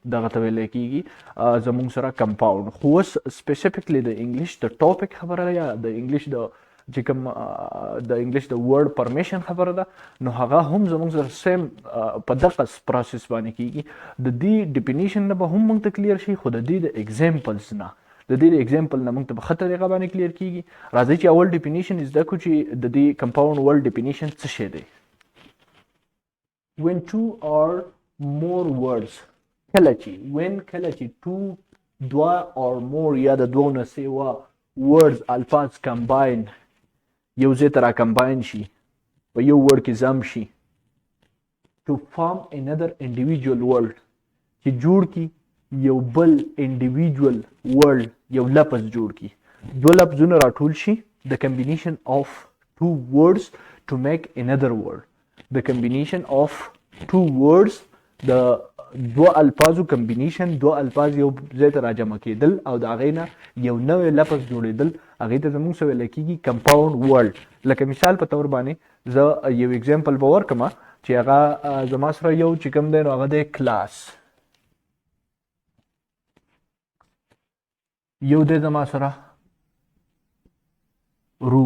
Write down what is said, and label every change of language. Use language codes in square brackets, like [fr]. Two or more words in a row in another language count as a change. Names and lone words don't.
[ps] دغه ته ویلی کېږي زموږ سره کمپاوند. خو اوس سپیسیفکلی د انګلیش د ټاپک خبره ده یا د انګلیش د چې کوم د انګلیش د [en] word formation [ps] خبره ده نو هغه هم زموږ سره سیم په دغه پروسس باندې کېږي. د دې ډیفینیشن نه به هم موږ ته کلیر شي، خو د دې د ایگزامپلز نه د دې د ایگزامپل نه موږ ته په ښه طریقه باندې کلیر کېږي. راځئ چې اول ډیفینیشن زده کړو چې د دې [en] compound word definition [ps] څه شی دی. [en] when two or more words [ps] کله چې دوه [en] or more [ps] یا د دوه نه سیوا words الفاظ کمباین یو ځای ته را کمباین شي، په یو ورډ کې ضم شي [en] to form another individual word [ps] چې جوړ کی یو بل [en] individual word، [ps] یو لفظ جوړ کی. دو لفظونه راټول شي [en] the combination of two words to make another word. the combination of two words [ps] د دو الفاظو کمبینیشن، دو الفاظ یو ځای ته راجمع کېدل او د هغې نه یو نوی لفظ جوړېدل، هغې ته زموږ څه ویلی کېږي [en] compound word. [ps] لکه مثال په طور باندې زه یو اگزامپل به ورکړم چې هغه زما سره یو چې کوم دی نو هغه دی کلاس، یو دی زما سره روم.